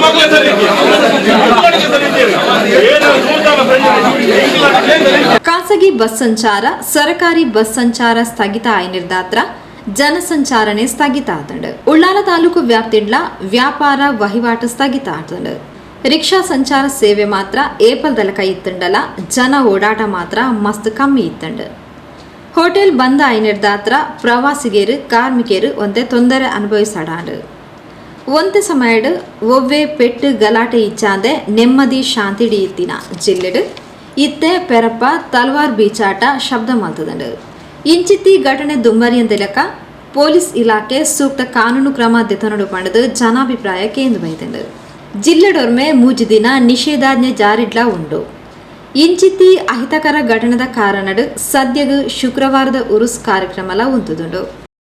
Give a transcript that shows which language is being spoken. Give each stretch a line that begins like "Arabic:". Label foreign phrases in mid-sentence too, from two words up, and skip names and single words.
Tulu: ಖಾಸಗಿ ಬಸ್ ಸಂಚಾರ ಸರಕಾರಿ ಬಸ್ ಸಂಚಾರ ಸ್ಥಗಿತ ಆಯ್ನಿರ್ದಾತ್ರ ಜನಸಂಚಾರಣೆ ಸ್ಥಗಿತ ಆತಂಡ್ ಉಳ್ಳಾಲ ತಾಲೂಕು ವ್ಯಾಪ್ತಿಡ್ಲ ವ್ಯಾಪಾರ ವಹಿವಾಟು ಸ್ಥಗಿತ ಆತಂಡ್ ರಿಕ್ಷಾ ಸಂಚಾರ ಸೇವೆ ಮಾತ್ರ ಏಪಲ್ದಲಕ ಇತ್ತಂಡಲ ಜನ ಓಡಾಟ ಮಾತ್ರ ಮಸ್ತ್ ಕಮ್ಮಿ ಇತ್ತಂಡ್ ಹೋಟೆಲ್ ಬಂದ್ ಆಯ್ನಿರ್ದಾತ್ರ ಪ್ರವಾಸಿಗರು ಕಾರ್ಮಿಕರು ಒಂದೇ ತೊಂದರೆ ಅನುಭವಿಸಾಡಾಂಡ್ ಒಂತೆ ಸಮಯಡ್ ಒವ್ವೆ ಪೆಟ್ಟು ಗಲಾಟೆ ಇಚ್ಚಾಂದೆ ನೆಮ್ಮದಿ ಶಾಂತಿಡಿ ಇತ್ತಿನ ಜಿಲ್ಲೆಡ್ ಇತ್ತೆ ಪೆರಪ್ಪ ತಲ್ವಾರ್ ಬೀಚಾಟ ಶಬ್ದ ಮಲ್ತದಂಡ್ ಇಂಚಿತ್ತಿ ಘಟನೆ ದುಂಬರಿಯಂದೆಲಕ ಪೊಲೀಸ್ ಇಲಾಖೆ ಸೂಕ್ತ ಕಾನೂನು ಕ್ರಮ ದೆತನಡು ಪಂಡದು ಜನಾಭಿಪ್ರಾಯ ಕೇಂದ್ರ ಬೈತಂಡ್ ಜಿಲ್ಲೆಡೊರ್ಮೆ ಮೂಜಿ ದಿನ ನಿಷೇಧಾಜ್ಞೆ ಜಾರಿಡ್ಲ ಉಂಡು ಇಂಚಿತ್ತಿ ಅಹಿತಕರ ಘಟನೆದ ಕಾರಣಡ್ ಸದ್ಯಗ್ ಶುಕ್ರವಾರದ ಉರುಸ್ ಕಾರ್ಯಕ್ರಮಲ ಉಂತುದುಂಡು